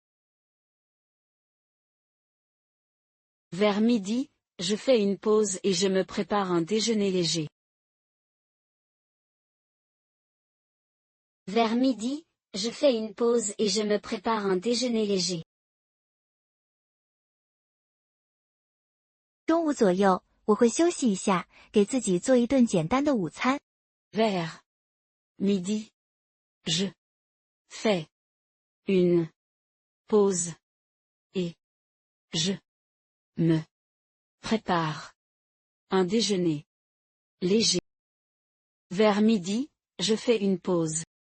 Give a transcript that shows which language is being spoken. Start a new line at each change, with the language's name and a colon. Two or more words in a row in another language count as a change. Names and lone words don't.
French: Vers midi, je fais une pause et je me prépare un déjeuner léger. Vers midi, je fais une pause et je me prépare un déjeuner léger.
Chinese: 中午左右，我会休息一下，给自己做一顿简单的午餐。
French: Vers midi, je fais une pause et je me prépare un déjeuner léger. Vers midi, je fais une pause.